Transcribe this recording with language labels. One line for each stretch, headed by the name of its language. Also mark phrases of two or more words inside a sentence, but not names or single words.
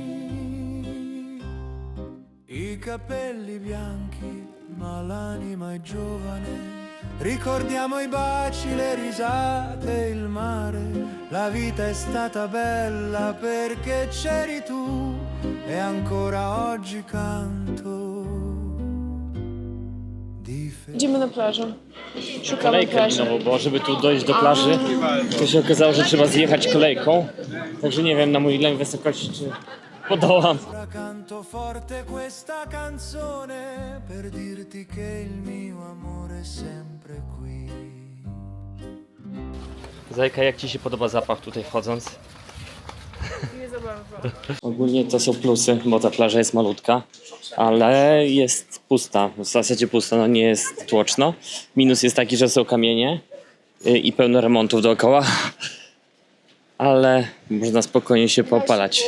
Italian: I capelli bianchi, ma l'anima è giovane. Ricordiamo i baci, le risate, il mare. La vita è stata bella perché c'eri tu e ancora oggi canto.
Polish: Idziemy na plażę. Szukamy Kolejkę plaży. minową, bo żeby tu dojść do plaży, to się okazało, że trzeba zjechać kolejką. Także nie wiem na mój lęk wysokości, czy podołam.
Italian: Canto forte questa canzone per dirti che il mio amore è sempre qui.
Polish: Zajka, jak Ci się podoba zapach tutaj wchodząc? Nie za bardzo. Ogólnie to są plusy, bo ta plaża jest malutka, ale jest pusta, w zasadzie pusta, no nie jest tłoczno. Minus jest taki, że są kamienie i pełno remontów dookoła, ale można spokojnie się poopalać.